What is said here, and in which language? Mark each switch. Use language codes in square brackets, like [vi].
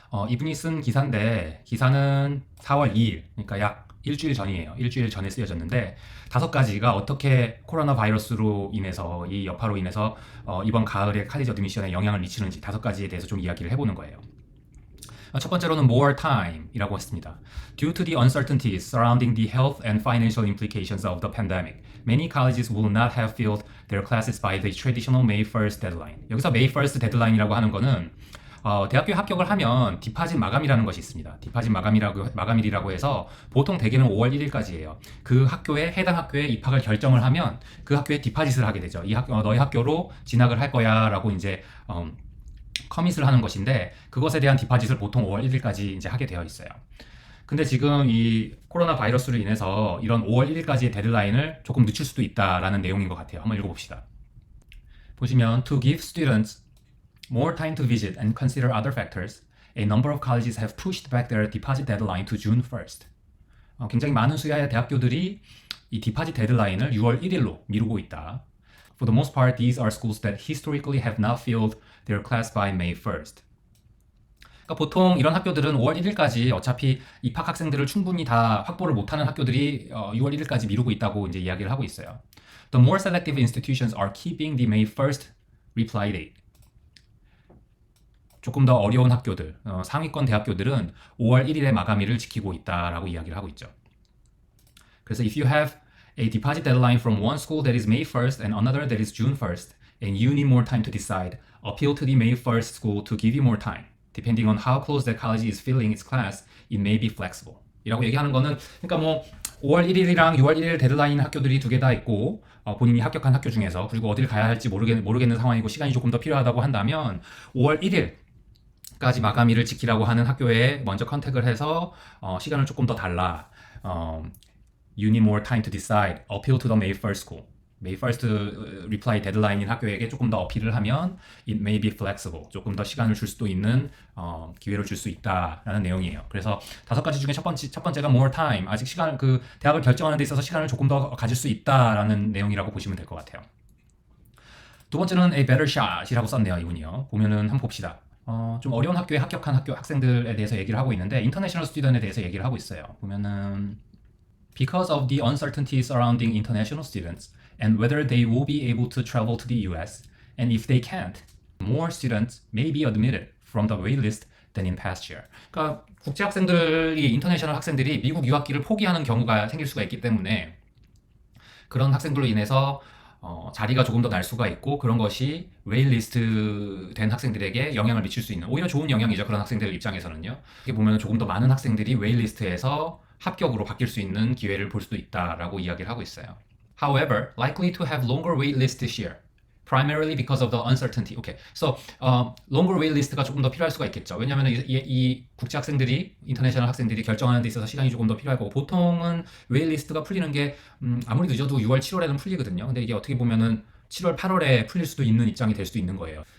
[ko] 이분이 쓴 기사인데 기사는 4월 2일, 그러니까 약 일주일 전이에요. 일주일 전에 쓰여졌는데 5가지가 어떻게 코로나 바이러스로 인해서 이 여파로 인해서 이번 가을에 칼리지 어드미션에 영향을 미치는지 5가지에 대해서 좀 이야기를 해보는 거예요. 첫 번째로는 more time이라고 했습니다. [en] Due to the uncertainties surrounding the health and financial implications of the pandemic, many colleges will not have filled their classes by the traditional May 1st deadline. [ko] 여기서 May 1st deadline이라고 하는 거는 대학교에 합격을 하면 디파짓 마감이라는 것이 있습니다. 디파짓 마감일이라고 해서 보통 대개는 5월 1일까지예요. 그 학교에 해당 학교에 입학을 결정을 하면 그 학교에 디파짓을 하게 되죠. 너희 학교로 진학을 할 거야라고 이제 커밋을 하는 것인데 그것에 대한 디파짓을 보통 5월 1일까지 이제 하게 되어 있어요. 근데 지금 이 코로나 바이러스로 인해서 이런 5월 1일까지의 데드라인을 조금 늦출 수도 있다라는 내용인 것 같아요. 한번 읽어봅시다. 보시면 [en] To give students more time to visit and consider other factors, a number of colleges have pushed back their deposit deadline to June 1st. [ko] 굉장히 많은 수야의 대학교들이 이 디파짓 데드라인을 6월 1일로 미루고 있다. [en] For the most part, these are schools that historically have not filled their class by May 1st. [ko] 그러니까 보통 이런 학교들은 5월 1일까지 어차피 입학 학생들을 충분히 다 확보를 못하는 학교들이 6월 1일까지 미루고 있다고 이제 이야기를 하고 있어요. [en] The more selective institutions are keeping the May 1st reply date. [ko] 조금 더 어려운 학교들, 상위권 대학교들은 5월 1일의 마감일을 지키고 있다라고 이야기를 하고 있죠. 그래서 [en] if you have a deposit deadline from one school that is May 1st and another that is June 1st, and you need more time to decide, appeal to the May 1st school to give you more time. Depending on how close the college is filling its class, it may be flexible. [ko] 이라고 얘기하는 거는 그러니까 뭐 5월 1일이랑 6월 1일 데드라인 학교들이 두 개 다 있고 본인이 합격한 학교 중에서 그리고 어디를 가야 할지 모르겠는 상황이고 시간이 조금 더 필요하다고 한다면 5월 1일 까지 마감일을 지키라고 하는 학교에 먼저 컨택을 해서 시간을 조금 더 달라. [en] You need more time to decide. Appeal to the May 1st school. May 1st reply [ko] 데드라인인 학교에게 조금 더 어필을 하면 [en] it may be flexible. [ko] 조금 더 시간을 줄 수도 있는 기회를 줄 수 있다라는 내용이에요. 그래서 5가지 중에 첫 번째가 more time. 아직 대학을 결정하는 데 있어서 시간을 조금 더 가질 수 있다라는 내용이라고 보시면 될 것 같아요. 두 번째는 a better shot이라고 썼네요, 이분이요. 보면은 한번 봅시다. 좀 어려운 학교에 합격한 학생들에 대해서 얘기를 하고 있는데 international student에 대해서 얘기를 하고 있어요. 보면은 [en] Because of the uncertainty surrounding international students and whether they will be able to travel to the US, and if they can't, more students may be admitted from the waitlist than in past year. [ko] 그러니까 국제 학생들이 인터내셔널 학생들이 미국 유학기를 포기하는 경우가 생길 수가 있기 때문에 그런 학생들로 인해서 자리가 조금 더 날 수가 있고 그런 것이 웨일리스트 된 학생들에게 영향을 미칠 수 있는 오히려 좋은 영향이죠. 그런 학생들 입장에서는요. 이게 보면 조금 더 많은 학생들이 웨일리스트에서 합격으로 바뀔 수 있는 기회를 볼 수도 있다라고 이야기를 하고 있어요. [en] However, likely to have longer wait list this year. Primarily because of the uncertainty. Okay. [ko] So, longer wait list가 조금 더 필요할 수가 있겠죠. 왜냐하면 이 국제 학생들이, 인터내셔널 학생들이 결정하는 데 있어서 시간이 조금 더 필요할 거고, 보통은 wait list가 풀리는 게 아무리 늦어도 6월, 7월에는 풀리거든요. 근데 이게 어떻게 보면은 7월, 8월에 풀릴 수도 있는 입장이 될 수도 있는 거예요.